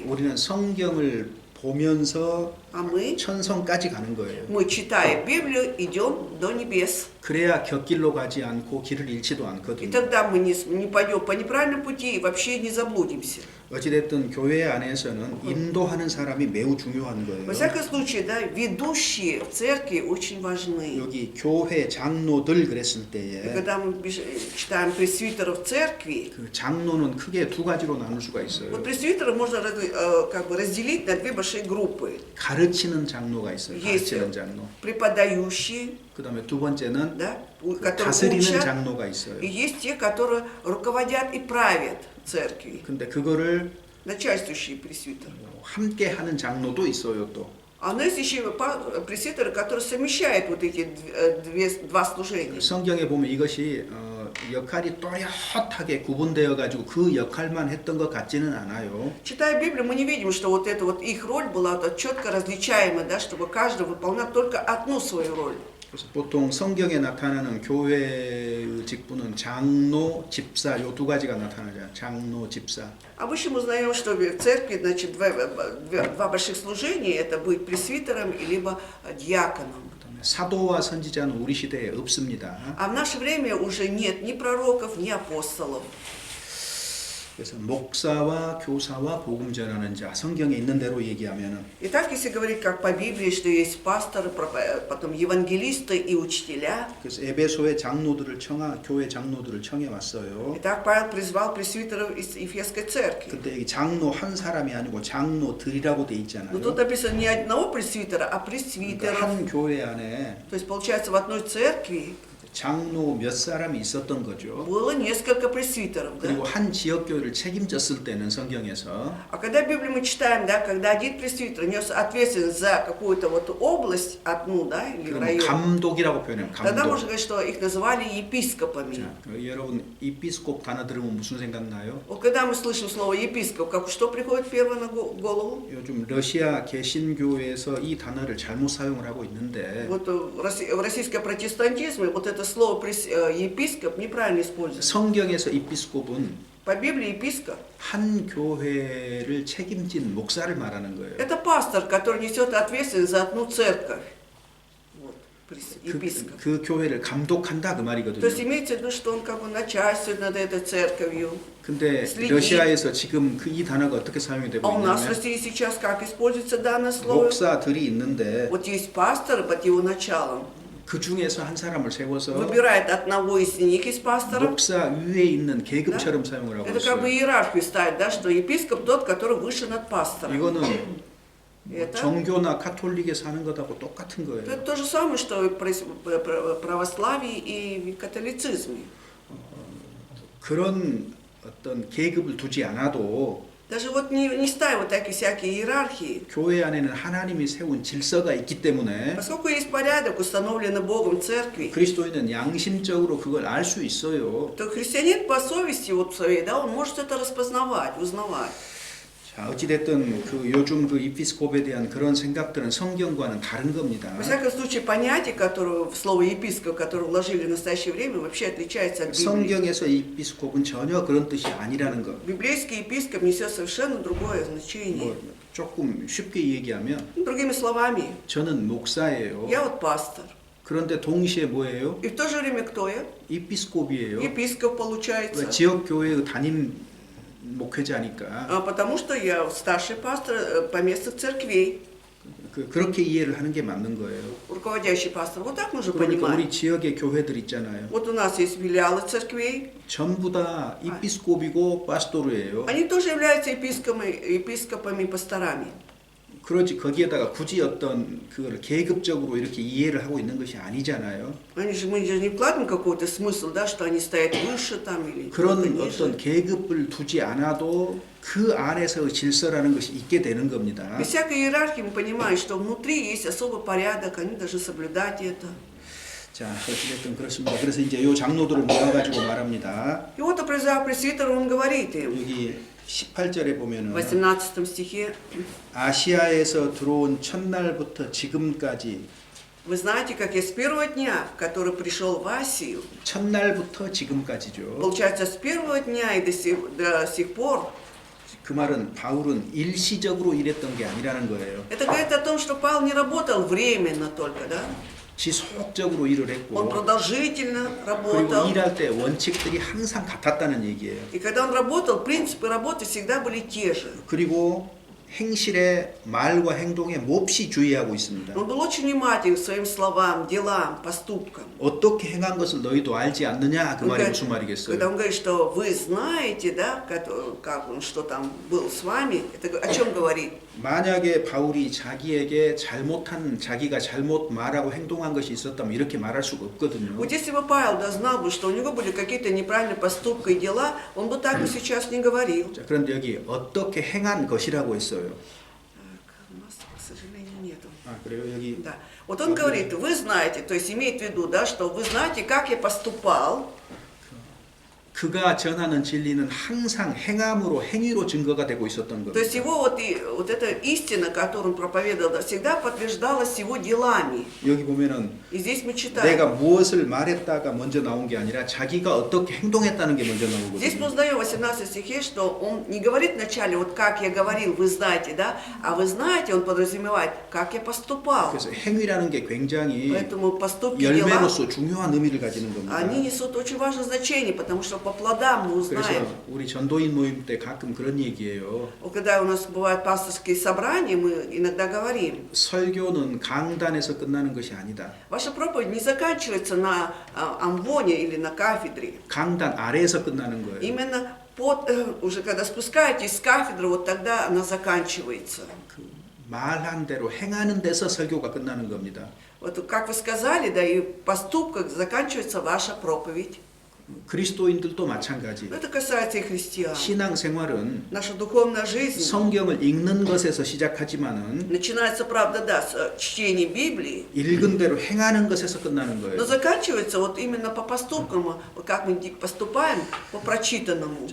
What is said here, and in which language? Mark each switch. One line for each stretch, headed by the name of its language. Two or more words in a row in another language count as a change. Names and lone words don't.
Korean: 우리는 성경을 보면서
Russian: а мы
Korean: 천성까지 가는 거예요.
Russian: читая Библию, идем до небес.
Korean: 그래야 곁길로 가지 않고 길을 잃지도
Russian: И
Korean: 않거든요.
Russian: тогда мы не пойдем по неправильному пути и вообще не заблудимся.
Korean: 어찌됐든 교회 안에서는 인도하는 사람이 매우 중요한
Russian: Во
Korean: 거예요.
Russian: всяком случае, да, ведущие в церкви очень важны.
Korean: 여기 교회 장로들 그랬을
Russian: И
Korean: 때에
Russian: когда мы читаем пресвитеров церкви,
Korean: 그 장로는 크게 두 가지로 나눌 수가 있어요.
Russian: вот пресвитеров можно как бы разделить на две большие группы.
Korean: 가르치는 장로가 있어요.
Russian: Есть
Korean: 가르치는 장로.
Russian: преподающие,
Korean: 그다음에 두 번째는
Russian: да, которые
Korean: 다스리는
Russian: учат,
Korean: 장로가 있어요.
Russian: и есть те, которые руководят и правят церкви,
Korean: 근데 그거를
Russian: начальствующие пресвитеры.
Korean: 함께 하는 장로도 있어요 또.
Russian: А у нас еще пресвитеры, которые совмещают вот эти два служения.
Korean: 성경에 보면 이것이 역할이 또렷하게 구분되어 가지고 그 역할만 했던 것 같지는 않아요.
Russian: Читая Библию, мы не видим, что вот эта вот их роль была четко различаема, да, чтобы каждый выполнял только одну свою роль.
Korean: 그래서 보통 성경에 나타나는 교회의 직분은 장로, 집사 요 두 가지가 나타나죠. 장로, 집사.
Russian: Обычно мы знаем, что в церкви, значит, два больших служения, это быть пресвитером либо диаконом.
Korean: 그다음에 사도와 선지자는 우리 시대에 없습니다.
Russian: А в наше время уже нет ни пророков, ни апостолов.
Korean: 그래서 목사와 교사와 복음 전하는 자 성경에 있는 대로 얘기하면은
Russian: Итак, если говорить как по Библии, что есть пасторы, потом евангелисты и учителя.
Korean: 그래서 에베소의 장로들을 교회 장로들을 청해 왔어요.
Russian: Итак, Павел призвал пресвитеров из Ефесской церкви.
Korean: 근데 여기 장로 한 사람이 아니고 장로들이라고 돼 있잖아요.
Russian: Но тут написано не одного пресвитера, а
Korean: 그러니까
Russian: пресвитеров.
Korean: 한 교회 안에
Russian: То есть, получается, в одной церкви
Korean: 장로 몇 사람이 있었던 거죠.
Russian: было несколько пресвитеров, да?
Korean: 그리고 한 지역 교회를 책임졌을 때는 성경에서
Russian: А когда в Библии мы читаем, да, когда один пресвитер нес ответственность за какую-то вот область, одну, да, или
Korean: 그럼
Russian: район,
Korean: 감독이라고 표현해요.
Russian: тогда
Korean: 감독.
Russian: можно сказать, что их называли епископами.
Korean: 자, 여러분 이피스콥 단어 들으면 무슨 생각나요?
Russian: Вот когда мы слышим слово епископ, как, что приходит первое на голову?
Korean: 요즘 러시아 개신교회에서 이 단어를 잘못 사용을 하고 있는데
Russian: Вот в российском протестантизме вот это слово епископ неправильно используется.
Korean: 성경에서 이피스콥은
Russian: По Библии епископ
Korean: 한 교회를 책임진 목사를 말하는 거예요.
Russian: это пастор, который несет ответственность за одну церковь. Вот, епископ.
Korean: 그 교회를 감독한다 그
Russian: То есть
Korean: 말이거든요.
Russian: имеется в виду, что он как бы начальствует над этой церковью.
Korean: 근데
Russian: следит.
Korean: 러시아에서 지금 이 단어가 어떻게 사용이 되고
Russian: А у нас в
Korean: 있냐면
Russian: России сейчас как используется данное слово?
Korean: 목사들이 있는데
Russian: Вот есть пастор под его началом.
Korean: 그 중에서 한 사람을 세워서
Russian: Выбирает одного из них из пасторов.
Korean: 목사 위에 있는 계급처럼 사용을 하고
Russian: Это как бы
Korean: 있어요.
Russian: иерархию ставит, да, что епископ тот, который выше над пастором.
Korean: 이거는
Russian: Это,
Korean: 정교나 카톨릭에서 하는 것하고 똑같은
Russian: это
Korean: 거예요.
Russian: то же самое, что и в православии и в католицизме.
Korean: 그런 어떤 계급을 두지 않아도
Russian: Даже вот не ставя вот такие всякие иерархии,
Korean: 교회 안에는 하나님이 세운 질서가 있기 때문에
Russian: поскольку есть порядок, установленный Богом в церкви,
Korean: 그리스도인은 양심적으로 그걸 알 수 있어요.
Russian: то христианин по совести вот своей, да, он может это распознавать, узнавать.
Korean: 자, 어찌됐든 그 요즘 그 이피스콥에 대한 그런 생각들은 성경과는 다른 겁니다.
Russian: Во всяком случае, понятие, которое в слово епископ, которое вложили в настоящее время, вообще отличается от Библии.
Korean: 성경에서 이피스콥은 전혀 그런 뜻이 아니라는 거.
Russian: Библейский епископ несет совершенно другое значение.
Korean: 뭐 조금 쉽게 얘기하면
Russian: Другими словами,
Korean: 저는 목사예요.
Russian: я вот пастор.
Korean: 그런데 동시에 뭐예요?
Russian: И в то же время кто я?
Korean: 이피스콥이에요.
Russian: Епископ
Korean: 왜
Russian: получается.
Korean: 지역 교회의 담임 목회자니까
Russian: Потому что я старший пастор поместных церквей,
Korean: 그렇게 이해를 하는 게 맞는 거예요.
Russian: руководящий пастор. Вот так нужно
Korean: 그러니까
Russian: понимать.
Korean: 우리 지역의 교회들 있잖아요.
Russian: Вот у нас есть филиалы церквей.
Korean: 전부 다 이피스콥이고 파스토르예요.
Russian: Они тоже являются епископами, пасторами.
Korean: 그렇지 거기에다가 굳이 어떤 그걸 계급적으로 이렇게 이해를 하고 있는 것이 아니잖아요.
Russian: Мы же не вкладываем какой-то смысл, да, что они стоят выше там или
Korean: 그런
Russian: ниже.
Korean: 어떤 계급을 두지 않아도 그 안에서 질서라는 것이 있게 되는 겁니다.
Russian: Без всякой иерархии мы понимаем, что внутри есть особый порядок, они должны соблюдать это.
Korean: 자, 어찌됐든 그렇습니다. 그래서 이제 요 장로들을 모아가지고 말합니다.
Russian: И вот, призвав пресвитера, он говорит им,
Korean: 여기 18절에
Russian: в
Korean: 보면은
Russian: 18 стихе,
Korean: 아시아에서 들어온 첫날부터 지금까지
Russian: вы знаете, как я с первого дня, в который пришел в Асию,
Korean: 첫날부터 지금까지죠.
Russian: получается, с первого дня и до сих пор,
Korean: 그 말은 바울은 일시적으로 일했던 게 아니라는 거예요.
Russian: это говорит о том, что Павел не работал временно только, да?
Korean: 지속적으로 일을
Russian: Он
Korean: 했고
Russian: продолжительно
Korean: 그리고
Russian: работал.
Korean: 일할 때 원칙들이 항상 같았다는 얘기예요.
Russian: И когда он работал, принципы работы всегда были те же.
Korean: 그리고 행실의 말과 행동에 몹시 주의하고 있습니다.
Russian: Он был очень внимателен к своим словам, делам, поступкам.
Korean: 어떻게 행한 것을 너희도 알지 않느냐 그 말이 무슨
Russian: Когда
Korean: 말이겠어요?
Russian: он говорит, что вы знаете, да, как он, что там был с вами, это о чем говорит?
Korean: 만약에 바울이 자기에게 잘못한 자기가 잘못 말하고 행동한 것이 있었다면 이렇게 말할 수가 없거든요.
Russian: Вот если бы Павел знал бы, что у него были какие-то неправильные поступки и дела, он бы так бы сейчас не говорил.
Korean: 자, 그런데 여기 어떻게 행한 것이라고 했어요.
Russian: У нас, к сожалению, нету.
Korean: 아 그래요 여기
Russian: Да. Вот он говорит, вы знаете, то есть имеет в виду, да, что вы знаете, как я поступал.
Korean: 그가 전하는 진리는 항상 행함으로 행위로 증거가 되고 있었던
Russian: То есть
Korean: 겁니다.
Russian: его вот эта истина, которую он проповедовал, да, всегда подтверждалась его делами.
Korean: 여기 보면은
Russian: И здесь мы читаем.
Korean: 내가 무엇을 말했다가 먼저 나온 게 아니라 자기가 어떻게 행동했다는 게 먼저
Russian: Здесь мы
Korean: 나오거든요.
Russian: узнаем в 18 стихе, что он не говорит вначале, вот как я говорил, вы знаете, да, а вы знаете, он подразумевает, как я поступал.
Korean: 그래서 행위라는 게 굉장히
Russian: Поэтому поступки, дела,
Korean: 열매로서 중요한 의미를 가지는 겁니다.
Russian: они несут очень важное значение, потому что по плодам мы
Korean: 그래서
Russian: узнаем.
Korean: 우리 전도인 모임 때 가끔 그런 얘기예요.
Russian: Вот когда у нас бывают пасторские собрания, мы иногда говорим,
Korean: 설교는 강단에서 끝나는 것이 아니다.
Russian: ваша проповедь не заканчивается на амвоне или на кафедре.
Korean: 강단 아래에서 끝나는 거예요.
Russian: Именно уже когда спускаетесь с кафедры, вот тогда она заканчивается.
Korean: 그 말한 대로 행하는 데서 설교가 끝나는 겁니다.
Russian: Вот как вы сказали, да, и в поступках заканчивается ваша проповедь.
Korean: 그리스도인들도 마찬가지.
Russian: Но это касается и христиан.
Korean: 신앙생활은
Russian: Наша духовная жизнь
Korean: 성경을 읽는 것에서 시작하지만은
Russian: начинается, правда, да, с чтения Библии,
Korean: 읽은 대로 행하는 것에서 끝나는
Russian: но
Korean: 거예요.
Russian: заканчивается вот именно по поступкам, вот как мы поступаем по прочитанному.